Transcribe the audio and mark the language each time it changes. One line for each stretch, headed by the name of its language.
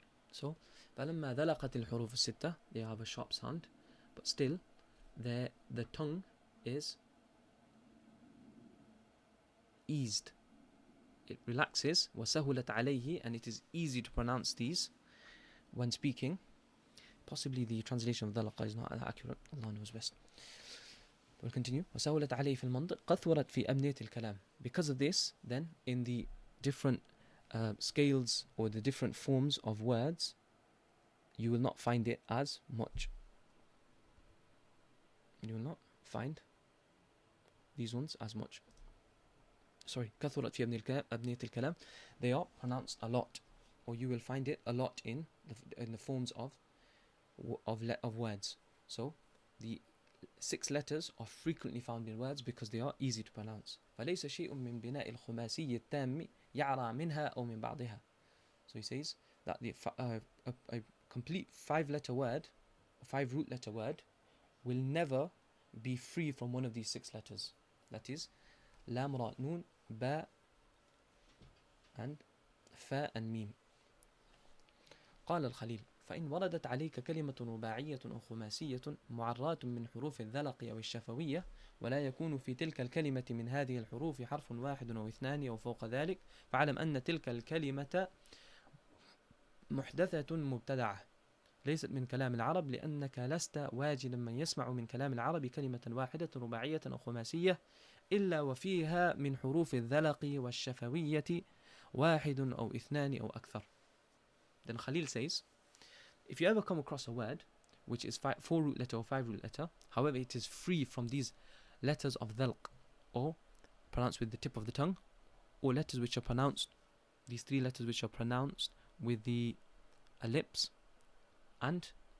English: So
Arabic: فلما ذلقت الحروف الستة,
English: they have a sharp sound, but still the tongue is eased, it relaxes.
Arabic: وسهلت عليه,
English: and it is easy to pronounce these when speaking. Possibly the translation of ذلق is not accurate, Allah knows best. We'll continue.
Arabic: وسهلت عليه في المنطق كثرت في أبنية الكلام.
English: Because of this, then in the different scales or the different forms of words, you will not find it as much. You will not find these ones as much. Sorry,
Arabic: كثرت في أبنية الكلام.
English: They are pronounced a lot, or you will find it a lot in the forms of words. So the 6 letters are frequently found in words because they are easy to pronounce.
Arabic: فليس شيء من بناء الخماسي التام يعرى منها أو من بعضها.
English: So he says that a complete 5-letter word, a 5-root letter word, will never be free from one of these 6 letters. That is lam, ra, nun, ba, and fa and mim.
Arabic: قال الخليل فإن وردت عليك كلمة رباعية أو خماسية معراة من حروف الذلق أو الشفوية ولا يكون في تلك الكلمة من هذه الحروف حرف واحد أو 2 أو فوق ذلك فاعلم أن تلك الكلمة محدثة مبتدعة ليست من كلام العرب لأنك لست واجدا من يسمع من كلام العرب كلمة واحدة رباعية أو خماسية إلا وفيها من حروف الذلق والشفوية 1 أو 2 أو أكثر.
English: Then Khalil says, if you ever come across a word which is 4-root letter or 5-root letter, however it is free from these letters of dhalq, or pronounced with the tip of the tongue, or letters which are pronounced, these 3 letters which are pronounced with the lips, and